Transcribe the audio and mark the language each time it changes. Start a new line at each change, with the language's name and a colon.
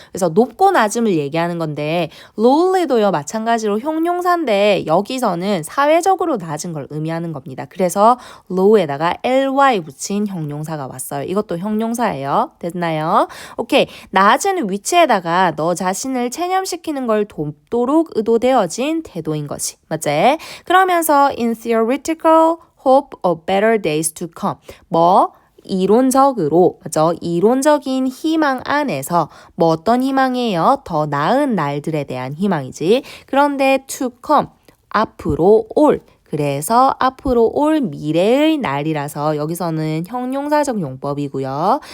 Korean: 그래서 높고 낮음을 얘기하는 건데 lowly도요 마찬가지로 형용사인데 여기서는 사회적으로 낮은 걸 의미하는 겁니다. 그래서 low에다가 ly 붙인 형용사가 왔어요. 이것도 형용사예요. 됐나요? 오케이. 낮은 위치에다가 너 자신을 체념시키는 걸 돕도록 의도되어진 태도인 거지. 맞지?
English: 그러면서 in theoretical hope of better days to come.
Korean: 뭐 이론적으로 맞죠? 이론적인 희망 안에서 뭐 어떤 희망이에요? 더 나은 날들에 대한 희망이지. 그런데 to come 앞으로 올 그래서 앞으로 올 미래의 날이라서 여기서는 형용사적 용법이고요.